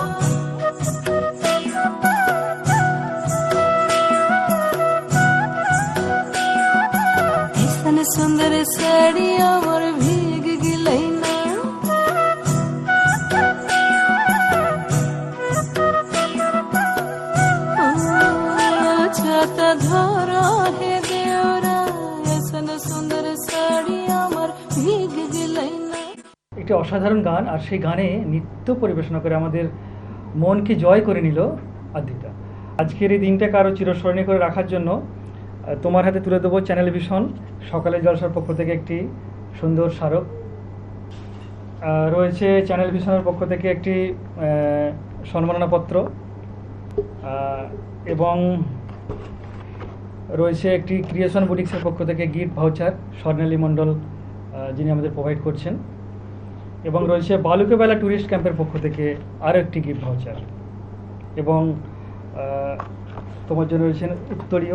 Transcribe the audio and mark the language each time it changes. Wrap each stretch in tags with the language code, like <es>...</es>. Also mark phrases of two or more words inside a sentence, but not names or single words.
<mai>ऐसन सुंदर साड़ी मोर भीग गिलै ना छाता धर हे देवरा ऐसन सुंदर साड़ी मोर भीग गिलै ना</mai> <bn>একটি অসাধারণ গান, আর সেই গানে নৃত্য পরিবেশনা করে আমাদের মনকে জয় করে নিল আদ্রিতা। আজকের এই দিনটাকে আরও চিরস্মরণীয় করে রাখার জন্য তোমার হাতে তুলে দেবো চ্যানেল ভিশন সকালের জলসার পক্ষ থেকে একটি সুন্দর স্মারক। রয়েছে চ্যানেল ভিশনের পক্ষ থেকে একটি সম্মাননাপত্র এবং রয়েছে একটি ক্রিয়েশন বুটিক্সের পক্ষ থেকে</bn> <en>gift voucher</en> <bn>স্বর্ণালী মণ্ডল যিনি আমাদের প্রোভাইড করছেন, এবং রয়েছে বালুকেবেলা ট্যুরিস্ট ক্যাম্পের পক্ষ থেকে আরও একটি</bn> <en>gift voucher,</en> <bn>এবং তোমার জন্য রয়েছেন উত্তরীয়।</bn>